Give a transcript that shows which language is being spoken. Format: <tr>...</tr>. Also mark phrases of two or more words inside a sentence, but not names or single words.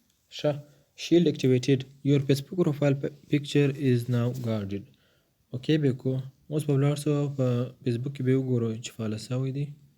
<ps>ښه.</ps> <en>Shield activated. Your Facebook profile picture is now guarded.</en> <ps>اوکې به کو. اوس به ولاړ سو په فیسبوک کې به وګورو چې فالو سوی دی.</ps>